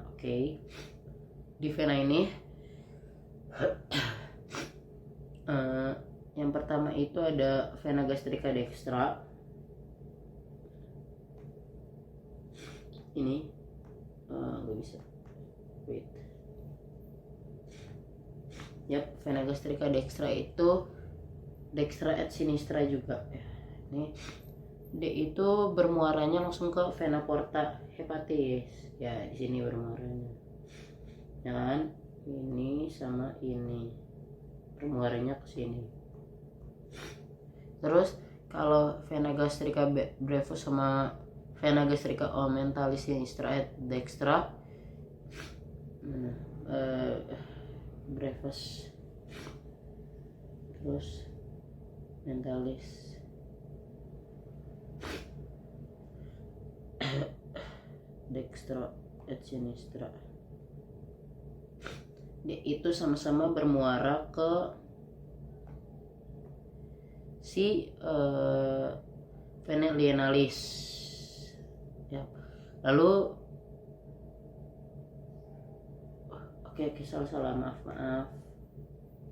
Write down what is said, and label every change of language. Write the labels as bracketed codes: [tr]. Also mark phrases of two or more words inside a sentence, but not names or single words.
[id] Oke, di vena ini yang pertama itu ada vena gastrika dextra. Ini nggak bisa. Wait. Yap, vena gastrika dextra itu [la] dextra et sinistra [id] juga. Ini dia itu bermuaranya langsung ke vena [la] porta hepatis. [id] Ya, di sini bermuaranya. Dan ini sama ini bermuaranya ke sini. Terus kalau vena gastrika brevis sama vena gastrika ommentalis [la] sinistra et dextra, [id] brevis terus [la] mentalis dextra et sinistra, [id] dia itu sama-sama bermuara ke si vena lienalis ya. Lalu oke, salah maaf.